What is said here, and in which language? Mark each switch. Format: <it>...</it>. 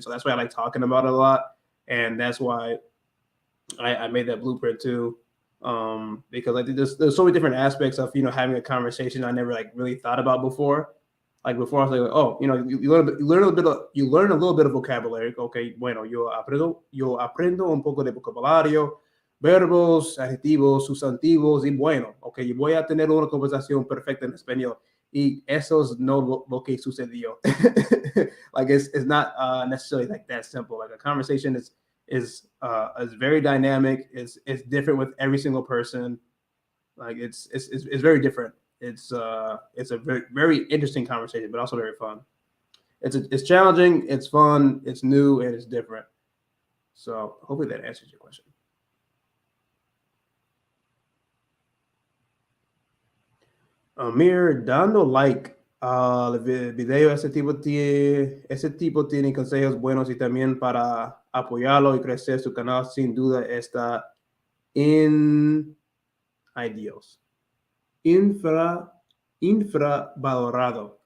<en>So that's why I like talking about it a lot, and that's why I made that blueprint too, because like there's so many different aspects of having a conversation I never like really thought about before. Like before, I was like, oh, you learn a little bit of vocabulary.</en> <es>Okay, bueno, yo aprendo un poco de vocabulario, verbos, adjetivos, sustantivos, y bueno, ok, yo voy a tener una conversación perfecta en español. Y eso es no lo que sucedió.</es> <en>Like it's not necessarily like that simple. Like a conversation is very dynamic. It's different with every single person. Like it's very different. It's a very very interesting conversation, but also very fun. It's challenging, it's fun, it's new, and it's different. So hopefully that answers your question.</en> <es>Amir, dando like al video, ese tipo tiene consejos buenos y también para apoyarlo y crecer su canal, sin duda está en, ay Dios, infra, infravalorado.</es>